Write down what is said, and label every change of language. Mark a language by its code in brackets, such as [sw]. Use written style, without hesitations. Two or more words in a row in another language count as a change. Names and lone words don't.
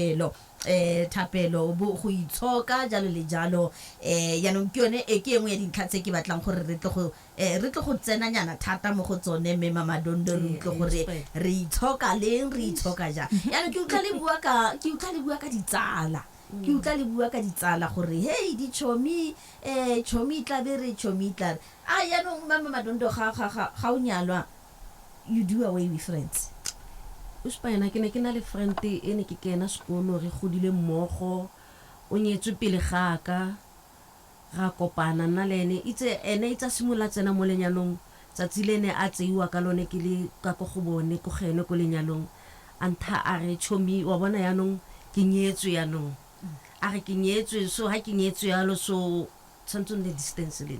[tn] thapelo bo go itshoka jalo le jalo yanong ke yone ke engwe ya dintlha tse ke batlang gore re tle go tsena nyana thata mo go tsone mme Madondo re tle gore re itshoka leng re itshoka ja yanong ke utlwa le bua ka ditsala ke utlwa le bua ka ditsala gore hey di chomi tla be re chomi tla yanong Madondo ga o nyalwa [en] you do away with friends [tn] Uspana ke ne ke na le friend ene ke kena sekolo re godile mmogo o nyetswe pele ga ka ra kopana nna le ene ene itse simula tsena mo lenyalong tsatsi lene a tseiwa ka lone ke le ka go bone go gene ko lenyalong anta a re chomi wa bona yanong ke nyetswe yanong a re ke nyetswe so ha ke nyetswe yalo so tshantse le distance le